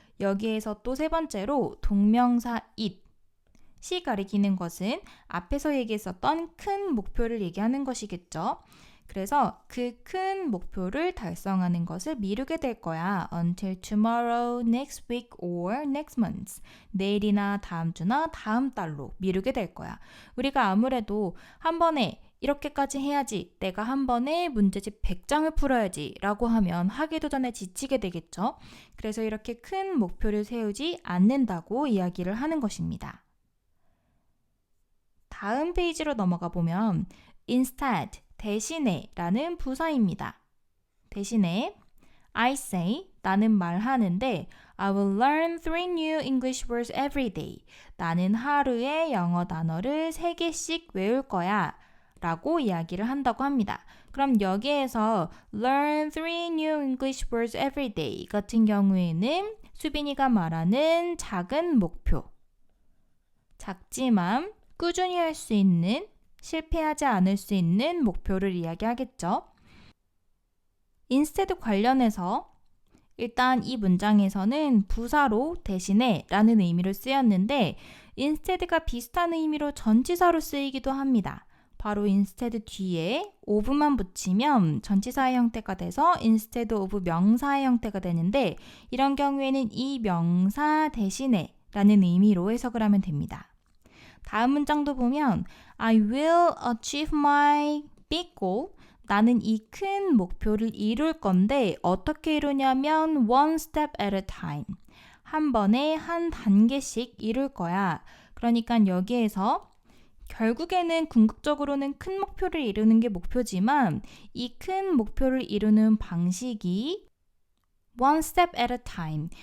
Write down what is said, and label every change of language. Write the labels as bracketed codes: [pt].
[ko] 여기에서 또 세 번째로 동명사 it이 가리키는 것은 앞에서 얘기했었던 큰 목표를 얘기하는 것이겠죠. 그래서 그 큰 목표를 달성하는 것을 미루게 될 거야. [en] Until tomorrow, next week, or next month. [ko] 내일이나 다음 주나 다음 달로 미루게 될 거야. 우리가 아무래도 한 번에 이렇게까지 해야지, 내가 한 번에 문제집 100장을 풀어야지 라고 하면 하기도 전에 지치게 되겠죠. 그래서 이렇게 큰 목표를 세우지 않는다고 이야기를 하는 것입니다. 다음 페이지로 넘어가 보면 instead, 대신에 라는 부사입니다. 대신에 [en] I say, [ko] 나는 말하는데 [en] I will learn 3 new English words every day. [ko] 나는 하루에 영어 단어를 3개씩 외울 거야 라고 이야기를 한다고 합니다. 그럼 여기에서 [en] learn 3 new English words every day [ko] 같은 경우에는 수빈이가 말하는 작은 목표, 작지만 꾸준히 할 수 있는, 실패하지 않을 수 있는 목표를 이야기하겠죠. instead 관련해서 일단 이 문장에서는 부사로 대신에 라는 의미로 쓰였는데 instead가 비슷한 의미로 전치사로 쓰이기도 합니다. 바로 instead 뒤에 of만 붙이면 전치사의 형태가 돼서 instead of 명사의 형태가 되는데 이런 경우에는 이 명사 대신에 라는 의미로 해석을 하면 됩니다. 다음 문장도 보면 [en] I will achieve my big goal. [ko] 나는 이 큰 목표를 이룰 건데 어떻게 이루냐면 [en] one step at a time. [ko] 한 번에 한 단계씩 이룰 거야. 그러니까 여기에서 결국에는 궁극적으로는 큰 목표를 이루는 게 목표지만 이 큰 목표를 이루는 방식이 [en] one step at a time.